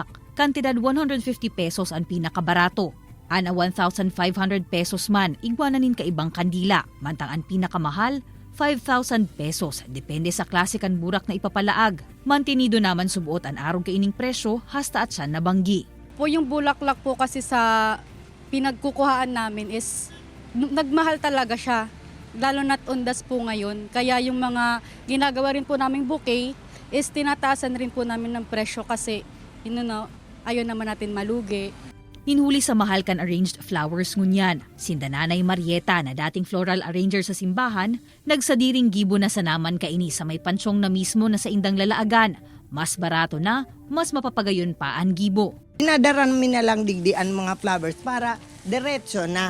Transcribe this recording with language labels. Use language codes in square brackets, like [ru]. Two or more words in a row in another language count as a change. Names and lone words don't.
[bik] Kantidad 150 pesos ang pinakabarato. Ana 1,500 pesos man, igwanan nin kaibang kandila. Mantang ang pinakamahal, 5,000 pesos. Depende sa klase kan burak na ipapalaag. Mantinido naman subuot ang arog kaining presyo hasta at siya nabanggi. [tl] Po yung bulaklak po kasi sa pinagkukuhaan namin is nagmahal talaga siya. Lalo na't undas po ngayon. Kaya yung mga ginagawa rin po naming bouquet is tinataasan rin po namin ng presyo kasi ayaw naman natin malugi. [bik] Ninhuli sa mahal kan [en] arranged flowers [bik] ngunyan. Sinda Nanay Marieta na dating [en] floral arranger [bik] sa simbahan, nagsadiring gibo na sa naman kaini sa may pansyong na mismo na sa indang lalaagan. Mas barato na, mas mapapagayon pa ang gibo. Inadaran mi na lang digdian mga flowers para diretso na.